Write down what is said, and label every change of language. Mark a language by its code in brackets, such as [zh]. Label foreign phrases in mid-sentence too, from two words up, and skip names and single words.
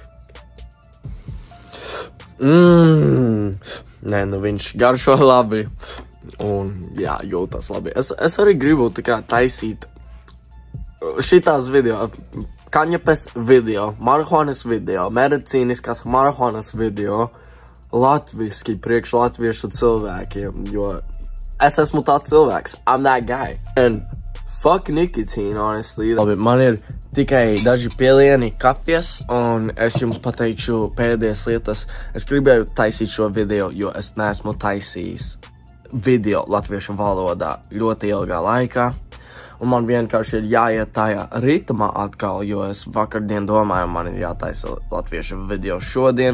[lv] Nē, nu viņš garšo labi, un jā, jūtas labi. Es arī gribu tā kā taisīt šitās video. Kaņepes video, marihuanas video, medicīniskas marihuanas video, latviski priekš latviešu cilvēkiem, jo es esmu tāds cilvēks. [en] I'm that guy. And fuck nicotine, honestly. [lv] Labi, man ir tikai daži pielieni kafijas, un es jums pateikšu pēdējās lietas. Es gribēju taisīt šo video, jo es neesmu taisījis video latviešu valodā ļoti ilgā laikā. Un man vienkārši ir jāiet tajā ritmā atkal, jo es vakardien domāju, man ir jātaisa latviešu video šodien.